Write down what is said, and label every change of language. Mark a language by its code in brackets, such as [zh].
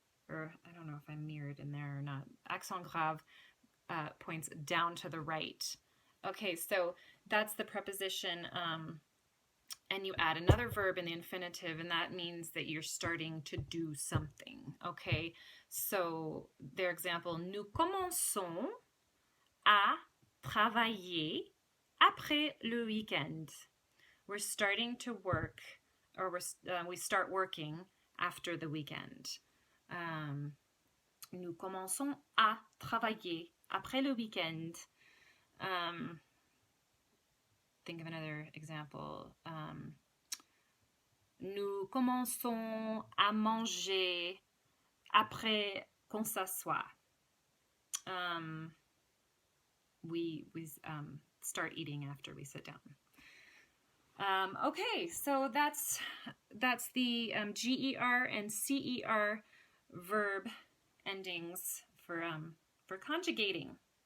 [en] Or I don't know if I'm mirrored in there or not. Accent grave points down to the right. Okay, so that's the preposition and you add another verb in the infinitive, and that means that you're starting to do something, okay? So their example, [fr] nous commençons à travailler après le week-end. [en] We're starting to work, or we start working after the weekend. [fr] Nous commençons à travailler après le week-end. [en] Think of another example. [fr] Nous commençons à manger après qu'on s'assoit. [en] We start eating after we sit down. Okay, so that's the GER and CER verb endings for conjugating.